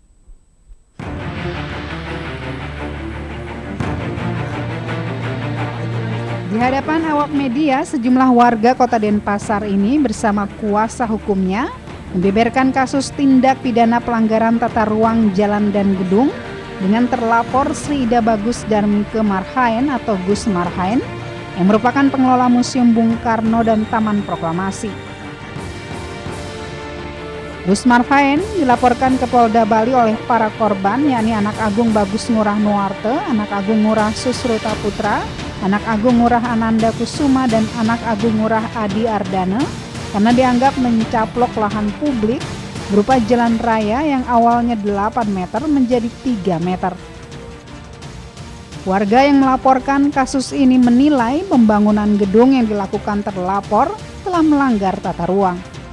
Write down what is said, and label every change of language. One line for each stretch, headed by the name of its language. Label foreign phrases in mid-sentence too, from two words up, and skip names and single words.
Indonesian: Di hadapan awak media, sejumlah warga Kota Denpasar ini bersama kuasa hukumnya membeberkan kasus tindak pidana pelanggaran tata ruang, jalan, dan gedung dengan terlapor Sri Ida Bagus Darmika Marhaen atau Gus Marhaen yang merupakan pengelola Museum Bung Karno dan Taman Proklamasi. Gus Marhaen dilaporkan ke Polda Bali oleh para korban, yakni Anak Agung Bagus Ngurah Nuarte, Anak Agung Ngurah Susruta Putra, Anak Agung Ngurah Ananda Kusuma, dan Anak Agung Ngurah Adi Ardana karena dianggap mencaplok lahan publik berupa jalan raya yang awalnya 8 meter menjadi 3 meter. Warga yang melaporkan kasus ini menilai pembangunan gedung yang dilakukan terlapor telah melanggar tata ruang.